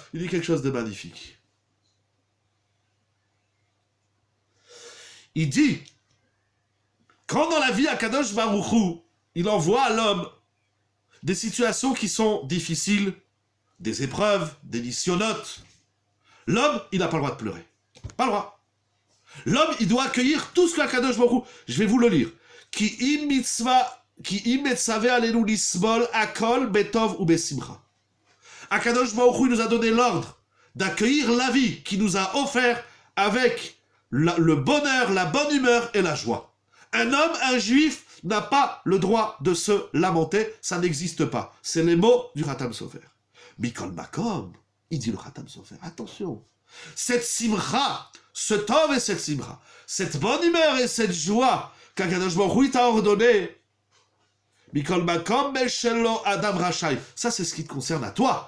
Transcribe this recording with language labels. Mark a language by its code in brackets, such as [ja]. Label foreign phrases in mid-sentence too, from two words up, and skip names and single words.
[fr] Il dit quelque chose de magnifique. Il dit, quand dans la vie Akadosh Baruch Hu, il envoie à l'homme des situations qui sont difficiles, des épreuves, des nisyonotes, l'homme, il n'a pas le droit de pleurer. Pas le droit. L'homme, il doit accueillir tout ce que Akadosh Baruch Hu, je vais vous le lire. [he] כי אם מצוה עלינו לסבול הכל בטוב ובשמחה. [fr] Akadosh Baruch Hu nous a donné l'ordre d'accueillir la vie qui nous a offert avec le bonheur, la bonne humeur et la joie. Un homme, un juif, n'a pas le droit de se lamenter, ça n'existe pas. C'est les mots du Khatam Sofer. [he] מכל מקום, [fr] il dit le Khatam Sofer, attention, cette simcha, ce tov et cette simcha, cette bonne humeur et cette joie qu'Akadosh Baruch Hu t'a ordonné, [he] מכל מקום משלו אדם רשאי, [fr] ça c'est ce qui te concerne à toi.